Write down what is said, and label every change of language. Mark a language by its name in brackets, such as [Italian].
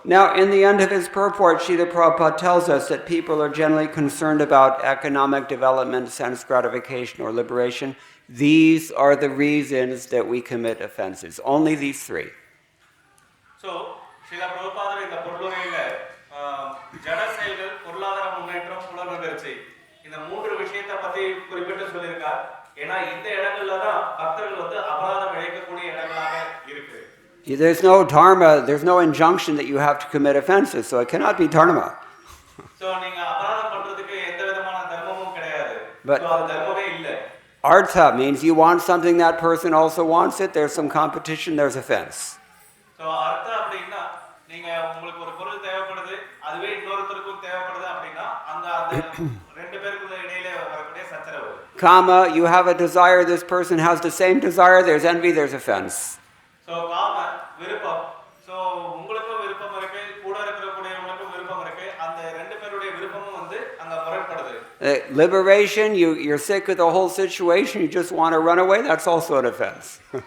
[English] Now, in the end of his purport, Srila Prabhupada tells us that people are generally concerned about economic development, sense gratification, or liberation. These are the reasons that we commit offenses. Only these three. [Tamil] So, Srila Prabhupada இந்த பொருளுரையில ஜட செயல்கள், பொருளாதார முன்னேற்றம், புலனுணர்ச்சி இந்த மூன்று விஷயத்தை பத்தி குறிப்பிட்டு சொல்லியிருக்கார். ஏன்னா இந்த இடங்கள்ல தான் பக்தர்கள் வந்து அபராதம் இழைக்கக்கூடிய இடங்களாக இருக்கு. [English] There's no dharma, there's no injunction that you have to commit offenses, so it cannot be dharma. [Tamil] So நீங்க அபராதம் பண்றதுக்கு எந்த விதமான தர்மமும் கிடையாது. [English] But [Tamil] So அது தர்மமே இல்ல. [English] artha means you want something, that person also wants it, there's some competition, there's offense. [Tamil] So அர்த்தா அப்படினா நீங்க உங்களுக்கு ஒரு பொருள் தேவைப்படுது, அதுவே இன்னொருத்தருக்கும் தேவைப்படுது அப்படினா அந்த ரெண்டு பேருக்குள்ள இடையில வரக்கூடிய சச்சரவு. [English] Kama, you have a desire, this person has the same desire, there's envy, there's offense. [Tamil] So காம விருப்பம். So உங்களுக்கும் விருப்பம் இருக்கு, கூட இருக்கக்கூடியவங்களுக்கும் விருப்பம் இருக்கு. அந்த ரெண்டு பேருடைய விருப்பமும் வந்து அங்க முரண்படுது. [English] Liberation, you're sick of the whole situation, you just want to run away, that's also an offense.